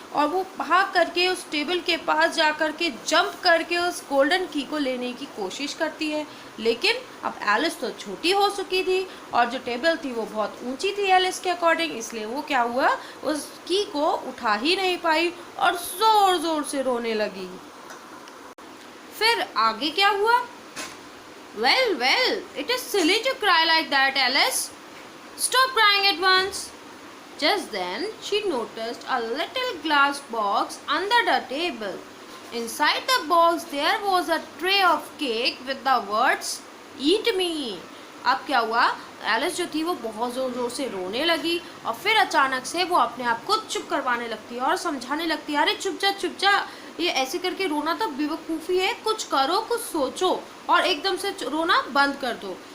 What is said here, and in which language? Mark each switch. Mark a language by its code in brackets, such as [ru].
[hi] और वो भाग करके उस टेबल के पास जा कर के जंप करके उस गोल्डन की को लेने की कोशिश करती है। लेकिन अब एलिस तो छोटी हो चुकी थी और जो टेबल थी वो बहुत ऊंची थी एलिस के अकॉर्डिंग, इसलिए वो क्या हुआ, उस की को उठा ही नहीं पाई और जोर जोर से रोने लगी। फिर आगे क्या हुआ? [en] Well, it is silly to cry like that, Alice. Stop crying at once. Just then, she noticed a little glass box under the table. Inside the box, there was a tray of cake with the words, "Eat me." [hi] अब क्या हुआ, Alice जो थी वो बहुत ज़ोर ज़ोर से रोने लगी और फिर अचानक से वो अपने आप को चुप करवाने लगती है और समझाने लगती है, अरे चुप जा, ये ऐसे करके रोना तो बेवकूफ़ी है, कुछ करो, कुछ सोचो और एकदम से रोना बंद कर दो।